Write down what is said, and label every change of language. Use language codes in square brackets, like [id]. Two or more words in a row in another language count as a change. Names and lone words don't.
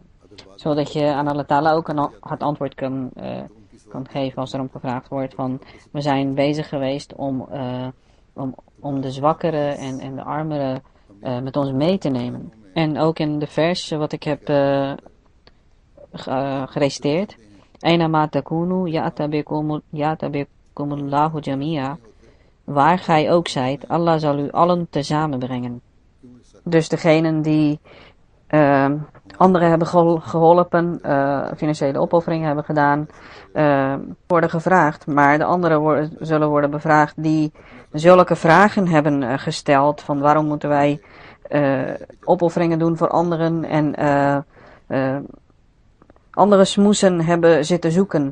[nl] Zodat je aan Allah Ta'ala ook het antwoord kan geven als er om gevraagd wordt van we zijn bezig geweest om de zwakkere en de armere met ons mee te nemen. En ook in de vers wat ik heb gereciteerd. [ar] أينما تكونوا يأت بكم الله جميعا. [nl] Waar gij ook zijt, Allah zal u allen tezamen brengen. Dus degenen die anderen hebben geholpen, financiële opofferingen hebben gedaan, worden gevraagd. Maar de anderen zullen worden bevraagd die zulke vragen hebben gesteld van waarom moeten wij opofferingen doen voor anderen en andere smoesen hebben zitten zoeken.